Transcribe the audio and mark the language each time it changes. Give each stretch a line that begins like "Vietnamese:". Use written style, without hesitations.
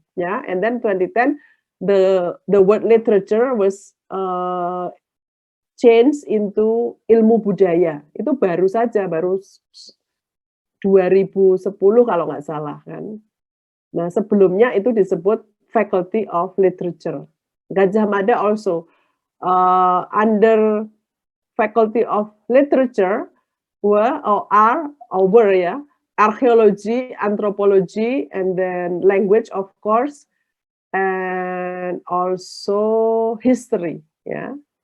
English: Yeah, and then 2010, the word literature was changed into ilmu budaya.
Indonesian: Itu baru saja, baru 2010 kalau nggak salah kan. Nah sebelumnya itu disebut Faculty of Literature.
English: Gadjah Mada also under Faculty of Literature were ya archaeology, anthropology, and then language of course, and also history ya.